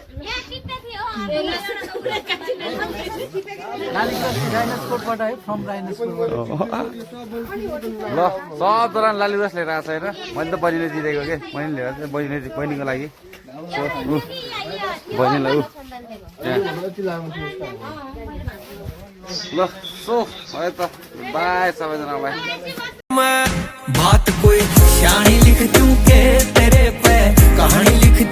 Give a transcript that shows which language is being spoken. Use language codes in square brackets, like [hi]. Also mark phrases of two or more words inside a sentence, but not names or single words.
[ne] ल सबजना लालीगुराँस लिएर आएको छ होइन मैले त बहिनीले दिइदिएको के बहिनी लिएर बहिनीको लागि बहिनीलाई ल सो है त बाई सबैजनालाई [hi] बात कोई शानी लिख दूं के तेरे पे कहानी